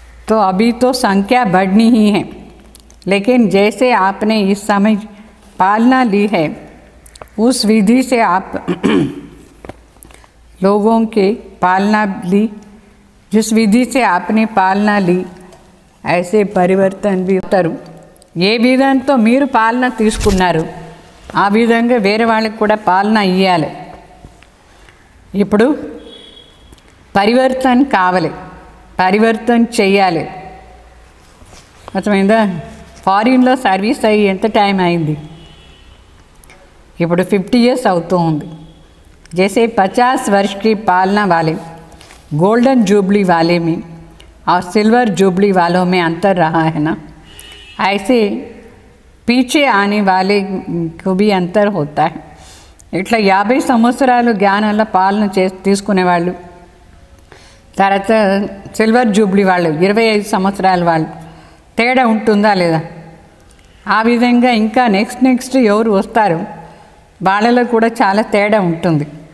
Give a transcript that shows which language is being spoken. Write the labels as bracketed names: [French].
[Hindi] तो अभी तो संख्या बढ़नी ही है, लेकिन जैसे आपने इस समय पालना ली है उस विधि से आप लोगों के पालना ली, जिस विधि से आपने पालना ली ऐसे परिवर्तन भी होताరు. [Telugu] ఏ విధంతో మీరు పాలన తీసుకున్నారు ఆ విధంగా వేరే వాళ్ళకి కూడా పాలన ఇవ్వాలి. ఇప్పుడు పరివర్తన కావాలి, పరివర్తన చెయ్యాలి. అర్థమైందా? ఫారిన్లో సర్వీస్ అయ్యి ఎంత టైం అయింది? ఇప్పుడు 50 years అవుతూ ఉంది. [Hindi] जैसे 50 वर्ष की पालना वाले गोल्डन जुबली वाले में और सिल्वर जुबली वालों में अंतर रहा है ना, ऐसे पीछे आने वाले को भी अंतर होता है. [Telugu] ఇట్లా 50 సంవత్సరాలు జ్ఞానాల పాలన తీసుకునే వాళ్ళు, తర్వాత సిల్వర్ జూబ్లీ వాళ్ళు 25 సంవత్సరాల వాళ్ళు, తేడా ఉంటుందా లేదా? ఆ విధంగా ఇంకా నెక్స్ట్ ఎవరు వస్తారు వాళ్ళలో కూడా చాలా తేడా ఉంటుంది.